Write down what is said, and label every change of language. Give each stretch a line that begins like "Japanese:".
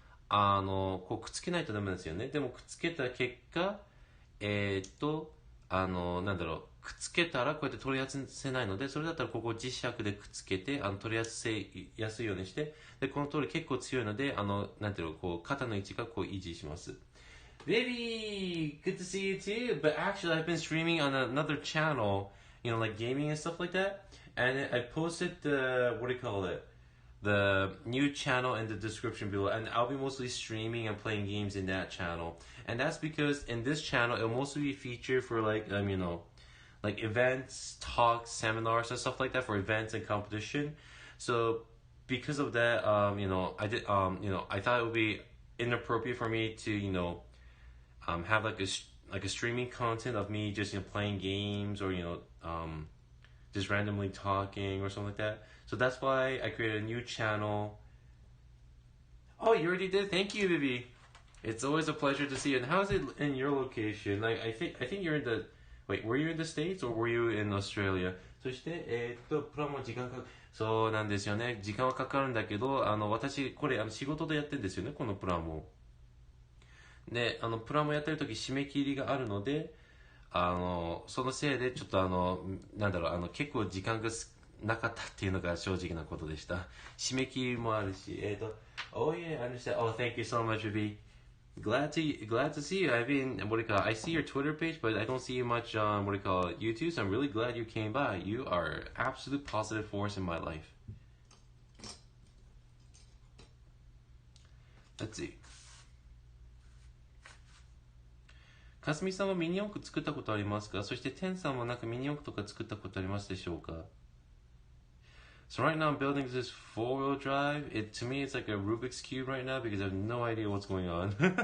Japanese: こうくっつけないとダメなんですよね。でもくっつけた結果、なんだろう、くっつけたらこうやって取り外せないので、それだったらここ磁石でくっつけて、取り外せやすいようにして、で、この通り結構強いので、なんていうの、こう、肩の位置がこう維持します。
English: Baby, good to see you too. But actually, I've been streaming on another channel, like gaming and stuff like that. And I posted what do you call it? The new channel in the description below, and I'll be mostly streaming and playing games in that channel. And that's because in this channel, it'll mostly be featured for like events, talks, seminars, and stuff like that for events and competition. So because of that, I thought it would be inappropriate for me to, have like a streaming content of me just playing games or just randomly talking or something like that. So that's why I created a new channel. Oh, you already did? Thank you, Vivi. It's always a pleasure to see you. And how's it in your location? Like I think you're in the wait, were you in the States or were you in Australia?
Japanese: そして、プラモ時間かそうなんですよね。時間はかかるんだけど、私、これ、仕事でやってるんですよね、このプラモ。で、プラモやってる時締め切りがあるので、そのせいでちょっと結構時間がなかったっていうのが正直なことでした。締め切りもあるし、
English: oh yeah, I understand. Oh, thank you so much, Ruby. Glad to see you. I see your Twitter page, but I don't see you much on, YouTube, so I'm really glad you came by. You are absolute positive force in my life. Let's see.
Japanese: かすみさんはミニ四駆作ったことありますか？そしてテンさんはなんかミニ四駆とか作ったことありますでしょうか？
English: So right now I'm building this four-wheel drive. To me it's like a Rubik's Cube right now because I have no idea what's going on.